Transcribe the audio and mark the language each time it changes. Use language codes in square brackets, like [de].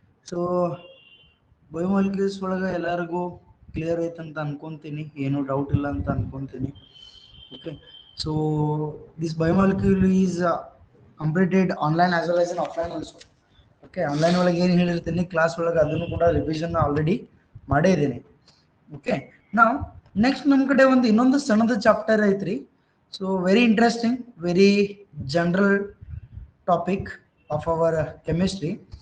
[kn] So biomolecules ಒಳಗೆ ಎಲ್ಲರಿಗೂ clear ಐತೆ ಅಂತ ಅನ್ಕೊಂತೀನಿ, ಏನು ಡೌಟ್ ಇಲ್ಲ ಅಂತ ಅನ್ಕೊಂತೀನಿ. [en] Okay, so this biomolecule is completed online as well as in offline also. [kn] Okay, online ಒಳಗೆ ಏನು ಹೇಳಿರ್ತೀನಿ ಕ್ಲಾಸ್ ಒಳಗೆ ಅದನ್ನು ಕೂಡ ರಿವಿಷನ್ ಆಲ್ರೆಡಿ ಮಾಡೇ ಇದ್ದೀನಿ. ಓಕೆ, ನಾವು ನೆಕ್ಸ್ಟ್ ನಮ್ಮ ಕಡೆ ಒಂದು ಇನ್ನೊಂದು ಸಣ್ಣದ ಚಾಪ್ಟರ್ ಐತ್ರಿ. [en] So very interesting, very general topic of our chemistry.